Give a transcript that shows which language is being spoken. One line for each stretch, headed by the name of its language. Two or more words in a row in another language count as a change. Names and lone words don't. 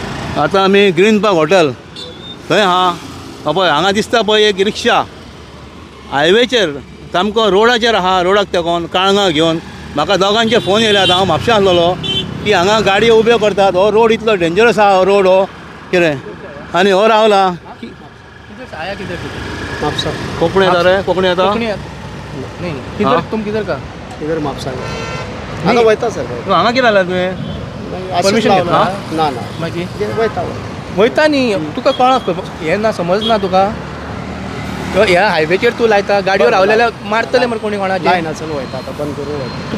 Konkani: आतां आमी ग्रीन पार्क हॉटेल थंय आहा पळय हांगा दिसता पळय एक रिक्षा हायवेचेर सामको रोडाचेर आहा रोडाक तेकोन काळंगा घेवन म्हाका दोगांचे फोन येयले आतां हांव म्हापशां आसलेलो की हांगा गाडयो उब्यो करतात हो रोड इतलो डेंजरस आहा हो रोड हो कितें आनी हो रावला कोंकणी येता रे कोंकणी येता
Hindi: नहीं किधर तुम किधर का
Konkani: इधर म्हापसा हांगा वयता सर तूं हांगा कितें आला तुवें परमिशन घेतला ना ना मागीर वयता वयता न्ही तुका कळक हें ना समज ना तुका ह्या हायवेचेर तूं लायता गाडयो रावलेल्या मारतले मरे कोणी कोणाचे लायना चल वयता आतां बंद करूं वयता